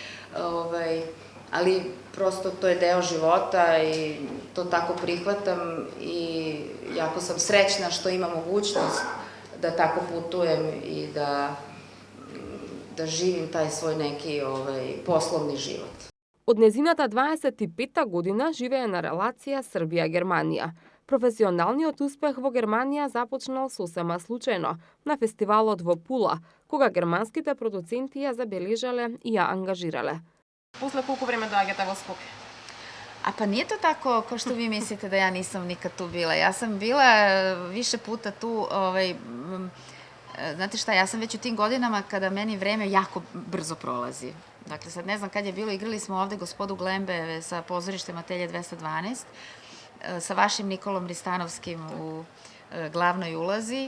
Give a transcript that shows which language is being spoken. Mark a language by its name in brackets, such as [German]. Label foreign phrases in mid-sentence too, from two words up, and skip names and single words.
[Serbian] ali prosto to je deo života i to tako prihvatam i jako sam srećna što imam mogućnost da tako putujem i da živim taj svoj neki poslovni život. [Macedonian] Од незината 25-та година живее на релација Србија-Германија. Професионалниот успех во Германија започнал сосема случајно на фестивалот во Пула, кога германските продуценти ја забележале и ја ангажирале. После колку време доаѓате во Скопје? [Serbian] A pa nije to tako kao što vi mislite da ja nisam nikad tu bila. Ja sam bila više puta tu, znate šta, ja sam već u tim godinama kada meni vreme jako brzo prolazi. Dakle, sad ne znam kad je bilo, igrali smo ovde Gospodu Glembe sa pozorištem Atelje 212, sa vašim Nikolom Ristanovskim u glavnoj ulozi.